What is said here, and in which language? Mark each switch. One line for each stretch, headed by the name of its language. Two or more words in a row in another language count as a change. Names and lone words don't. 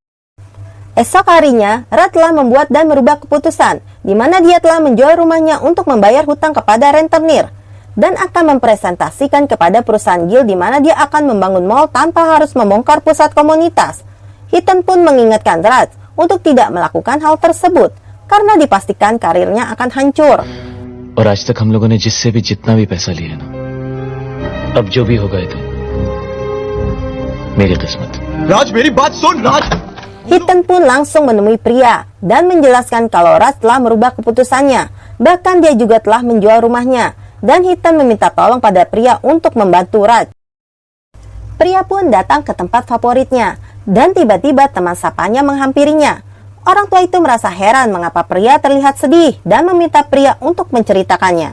Indonesian: Esok harinya, Raj telah membuat dan merubah keputusan, di mana dia telah menjual rumahnya untuk membayar hutang kepada rentenir. Dan akan mempresentasikan kepada perusahaan Gil di mana dia akan membangun mall tanpa harus membongkar pusat komunitas. Ethan pun mengingatkan Raj untuk tidak melakukan hal tersebut, karena dipastikan karirnya akan hancur.
Hindi: और आज तक हम लोगों ने जिससे भी जितना भी पैसा लिया ना, अब जो भी होगा itu मेरी किस्मत. Raj, मेरी बात सुन, Raj.
Indonesian: Ethan pun langsung menemui pria dan menjelaskan kalau Raj telah merubah keputusannya. Bahkan dia juga telah menjual rumahnya. Dan Ethan meminta tolong pada pria untuk membantu Raj. Pria pun datang ke tempat favoritnya. Dan tiba-tiba teman sapanya menghampirinya. Orang tua itu merasa heran mengapa pria terlihat sedih dan meminta pria untuk menceritakannya.